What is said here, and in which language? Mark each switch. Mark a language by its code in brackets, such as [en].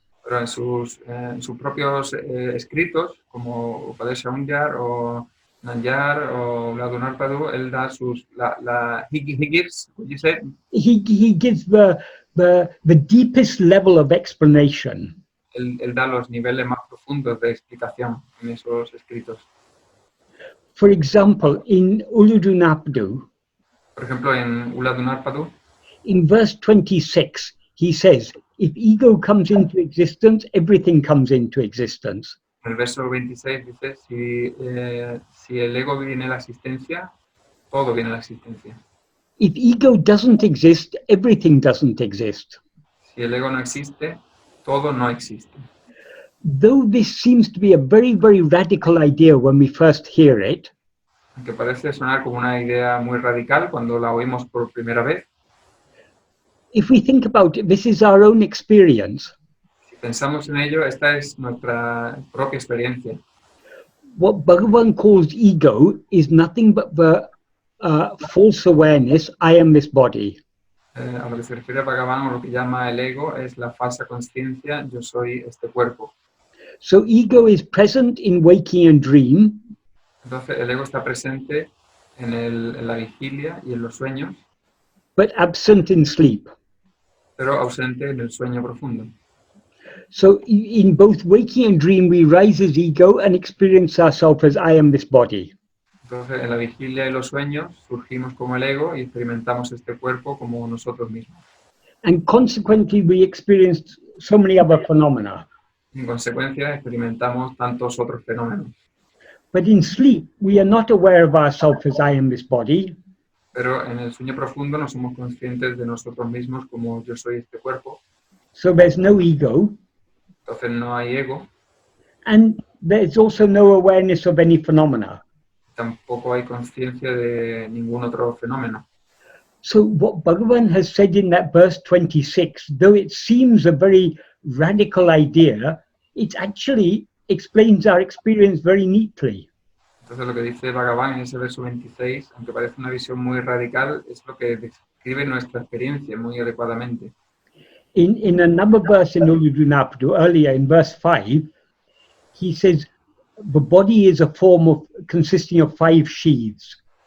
[es] Pero en sus propios escritos, como Upadeshundya o Nanyar o Ladunarpadu, él da [en] he gives, what you say? He gives the deepest level of explanation. [es] Él da los niveles más profundos de explicación en esos escritos. [en] For example, in Uludunapadu, [es] Por ejemplo, en Uladunarpadu, [en] in verse 26, he says, if ego comes into existence, everything comes into existence. [es] en el verso 26 dice, si el ego viene a la existencia, todo viene a la existencia. [en] If ego doesn't exist, everything doesn't exist. [es] Si el ego no existe, todo no existe. [en] Though this seems to be a very, very radical idea when we first hear it, [es] Aunque parece sonar como una idea muy radical cuando la oímos por primera vez, [en] if we think about it, this is our own experience. [es] si pensamos en ello, esta es nuestra propia experiencia. [en] What Bhagavan calls ego is nothing but the false awareness, I am this body. [es] A lo que se refiere a Bhagavan, o lo que llama el ego, es la falsa conciencia, yo soy este cuerpo. [en] So ego is present in waking and dream, [es] Entonces el ego está presente en la vigilia y en los sueños, [en] but absent in sleep. [es] pero ausente en el sueño profundo. [en] So in both waking and dream, we rise as ego and experience ourselves as I am this body. [es] Entonces en la vigilia y los sueños surgimos como el ego y experimentamos este cuerpo como nosotros mismos. [en] And consequently, we experience so many other phenomena. [es] En consecuencia, experimentamos tantos otros fenómenos. [en] But in sleep, we are not aware of ourselves as I am this body. [es] Pero en el sueño profundo no somos conscientes de nosotros mismos como yo soy este cuerpo. [en] So there's no ego. [es] Entonces no hay ego, [en] And there's also no awareness of any phenomena. [es] tampoco hay conciencia de ningún otro fenómeno. [en] So what Bhagavan has said in that verse 26, though it seems a very radical idea, it actually explains our experience very neatly. [es] Entonces lo que dice Bhagavan en ese verso 26, aunque parece una visión muy radical, es lo que describe nuestra experiencia muy adecuadamente. [en] In another verse in Uludunapadu, earlier in verse 5, he says, the body is a form of consisting of 5 sheaths.